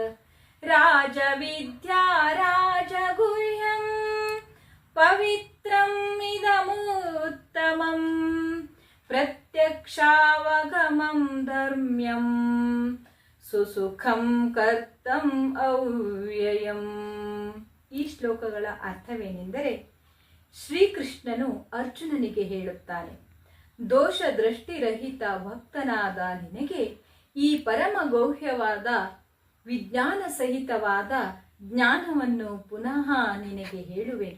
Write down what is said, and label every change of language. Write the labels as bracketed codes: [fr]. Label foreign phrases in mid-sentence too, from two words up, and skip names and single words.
[sa] ರಾಜವಿದ್ಯಾ ರಾಜಗುಹ್ಯಂ ಪವಿತ್ರಂ ಇದಮುತ್ತಮಂ ಪ್ರತ್ಯಕ್ಷಾವಗಮಂ ಧರ್ಮ್ಯಂ ಸುಸುಖಂ ಕರ್ತಂ ಅವ್ಯಯಂ. [kn] ಈ ಶ್ಲೋಕಗಳ ಅರ್ಥವೇನೆಂದರೆ, ಶ್ರೀಕೃಷ್ಣನು ಅರ್ಜುನನಿಗೆ ಹೇಳುತ್ತಾನೆ, ದೋಷ ದೃಷ್ಟಿರಹಿತ ಭಕ್ತನಾದ ನಿನಗೆ ಈ ಪರಮ ಗೌಹ್ಯವಾದ ವಿಜ್ಞಾನ ಸಹಿತವಾದ ಜ್ಞಾನವನ್ನು ಪುನಃ ನಿನಗೆ ಹೇಳುವೆನು.